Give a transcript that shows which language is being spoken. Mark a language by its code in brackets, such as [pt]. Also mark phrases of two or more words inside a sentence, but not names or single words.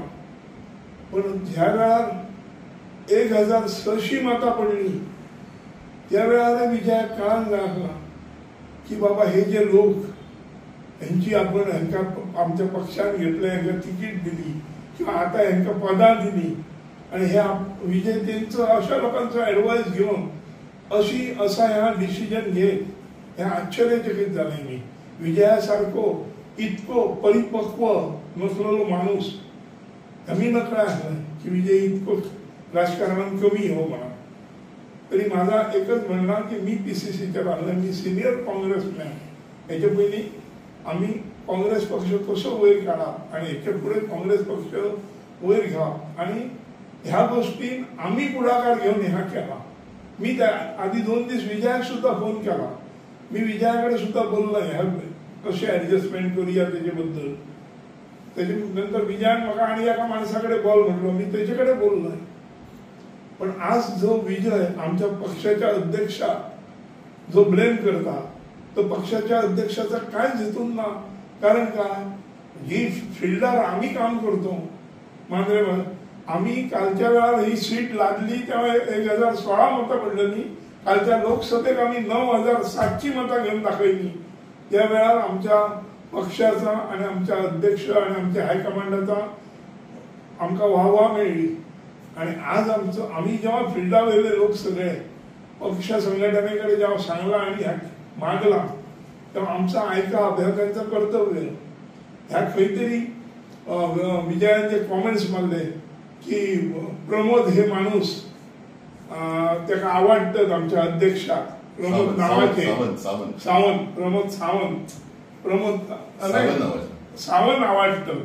[kok] पण ज्या वेळार 1006 मतां पडली त्या वेळार विजयाक कळांक लागला की बाबा हे जे लोक यांची आपण हांकां आमच्या पक्षान घेतले, हांकां तिकीट दिली किंवा आता हांकां पदां दिली आणि हे विजय तेंचो अशा लोकांचो एडवायस घेवन असा ह्या डिसिजन घेत हे आश्चर्यचकित जालें मी. विजया सारको इतको परिपक्व नसलेलो माणूस आम्ही नकळा आसलें की विजय इतको राजकारणात कमी हो म्हणा. [mr] तरी माझा एकच म्हणणं की मी PCCचे राहिलो, मी [en] senior Congressman. [kok] हेच्या पयलीं आम्ही काँग्रेस पक्ष कसो वयर काडप आणि हेच्या फुडें काँग्रेस पक्ष वयर घेवप, आणि ह्या गोष्टीन आम्ही पुढाकार घेऊन ह्या केला. मी त्या आधी 2 दीस विजयाक सुद्धा फोन केला, मी विजयाकडे सुद्धा बोललो ह्या कशें ऍडजस्टमेंट करूया तेजे बद्दल. त्याच्या नंतर विजयान म्हाका आनी एका माणसाकडे बोल म्हटलो, मी तेजे कडेन बोललोय. पण आज जो विजय आमच्या पक्षाच्या अध्यक्षाक जो ब्लेम करता तो पक्षाच्या अध्यक्षाचा काय जितून ना. कारण काय ही फिल्डार आम्ही काम करतो मांद्रे. आम्ही कालच्या वेळार ही सीट लादली तेव्हा 1016 मतां पडलेली, कालच्या लोकसभेक आम्ही 9700 मतां घेऊन दाखयली. त्या वेळार आमच्या पक्षाचा आणि आमच्या अध्यक्ष आणि आमच्या हायकमांडाचा आमकां वाहवा मेळ्ळी. आणि आज आम्ही जेव्हा फिल्डा वयले लोक सगळे पक्ष संघटनेकडे जेव्हा सांगला आणि मागला तेव्हा आमचा ऐकप हे त्यांचं कर्तव्य. ह्या खंय तरी विजयाचे कॉमेंट्स मारले की प्रमोद हे माणूस त्याला आवडतात आमच्या अध्यक्षाक, प्रमोद नावाचे सावंत, प्रमोद सावंत आवडतं.